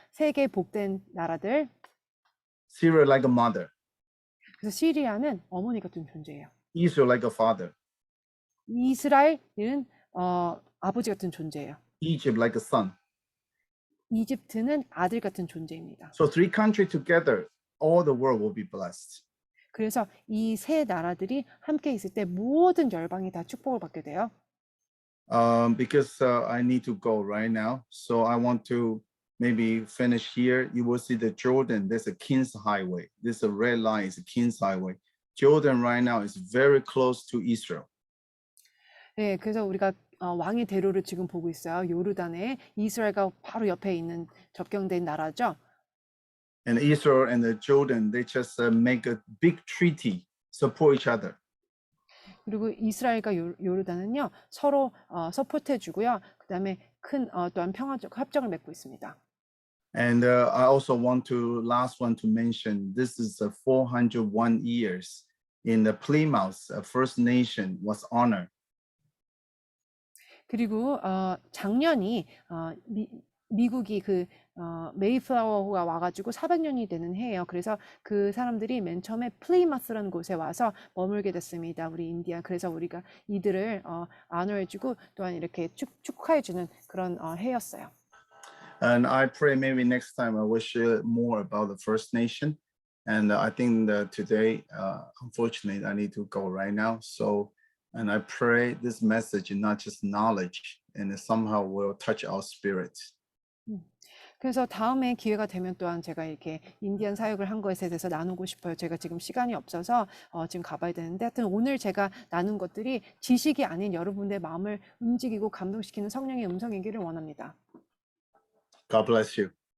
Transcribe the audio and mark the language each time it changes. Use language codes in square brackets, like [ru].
[ko] 세 개 복된 나라들. [en] Syria like a mother. [ko] 그래서 시리아는 어머니 같은 존재예요. [en] Israel like a father. [ko] 이스라엘은 아버지 같은 존재예요. [en] Egypt like a son. [ko] 이집트는 아들 같은 존재입니다. [en] So three countries together, all the world will be blessed. [ko] 그래서 이 세 나라들이 함께 있을 때 모든 열방이 다 축복을 받게 돼요. [en] Because I need to go right now. So I want to maybe finish here. You will see the Jordan. There's a King's Highway. This a red line is a King's Highway. Jordan right now is very close to Israel. [ko] 네, 그래서 우리가 왕의 대로를 지금 보고 있어요. 요르단에 이스라엘과 바로 옆에 있는 접경된 나라죠. [en] And Israel and the Jordan, they just make a big treaty, support each other. [ko] 그리고 이스라엘과 요르단은요 서로 서포트해 주고요. 그다음에 큰 또한 평화적 협정을 맺고 있습니다. [en] And I also want to last one to mention this is 401 years in the Plymouth First Nation was honored. [ko] 그리고 작년이 미국이 그 메이플라워가 와가지고 400년이 되는 해예요. 그래서 그 사람들이 맨 처음에 플리마스라는 곳에 와서 머물게 됐습니다. 우리 인디안. 그래서 우리가 이들을 안호해주고 또한 이렇게 축하해주는 그런 해였어요. [en] And I pray maybe next time I will share more about the First Nation. And I think that today, unfortunately, I need to go right now. So, and I pray this message is not just knowledge, and it somehow will touch our spirit. [ko] 그래서 다음에 기회가 되면 또한 제가 이렇게 인디안 사역을 한 것에 대해서 나누고 싶어요. 제가 지금 시간이 없어서 지금 가봐야 되는데 하여튼 오늘 제가 나눈 것들이 지식이 아닌 여러분의 마음을 움직이고 감동시키는 성령의 음성이기를 원합니다. [en] God bless you.